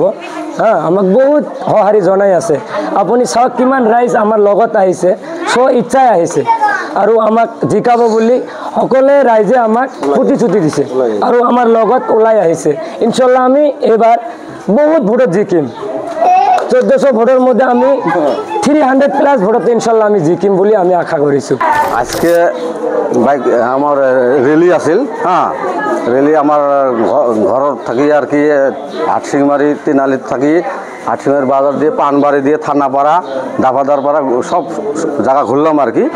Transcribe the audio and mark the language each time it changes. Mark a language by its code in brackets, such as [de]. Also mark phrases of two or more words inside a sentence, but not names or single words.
[as] আমাক বহুত সঁহাৰি জনাই আছে। আপুনি চাওক কিমান ৰাইজ আমাৰ লগত আহিছে, ইচ্ছাই আহিছে আৰু আমাক জিকাব বুলি সকলোৱে ৰাইজে আমাক প্ৰতিশ্ৰুতি দিছে আৰু আমাৰ লগত ওলাই আহিছে। ইনশাল্লাহ আমি এবাৰ বহুত ভোটত জিকিম। [bn] 1400 ভোটের মধ্যে আমি 300+ [as] ভোটতে ইনশাল্লাহ আমি জিকিম [bn] বলে আমি আশা করেছি। আজকে বাইক আমার রেলি আছিল, রেলি আমার ঘর থাকি আর কি হাটশিঙিমারি তিনালিত থাকি হাটশিঙিমারি বাজার দিয়ে পানবাড়ি দিয়ে থানাপাড়া দাফাদার পাড়া সব জায়গা ঘুরলাম আর কি।